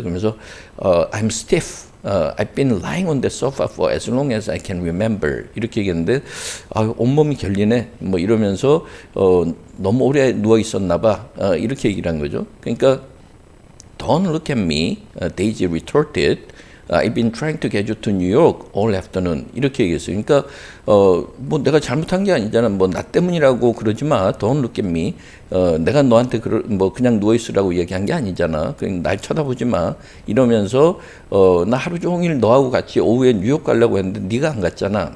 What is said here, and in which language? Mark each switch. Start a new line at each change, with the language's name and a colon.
Korean: 그러면서
English: I'm stiff. I've been lying on the sofa for as long as I can remember.
Korean: 이렇게 얘기했는데 온몸이 결리네. 뭐 이러면서 너무 오래 누워 있었나 봐. 이렇게 얘기를 한 거죠.
English: 그러니까 Don't look at me, Daisy retorted. I've been trying to get you to New York all afternoon.
Korean: 이렇게 얘기했어요. 그러니까 뭐 내가 잘못한 게 아니잖아. 뭐 나 때문이라고 그러지 마.
English: Don't look at me.
Korean: 내가 너한테 뭐 그냥 누워 있으라고 얘기한 게 아니잖아. 그냥 날 쳐다보지 마. 이러면서 나 하루 종일 너하고 같이 오후에 뉴욕 가려고 했는데 네가 안 갔잖아.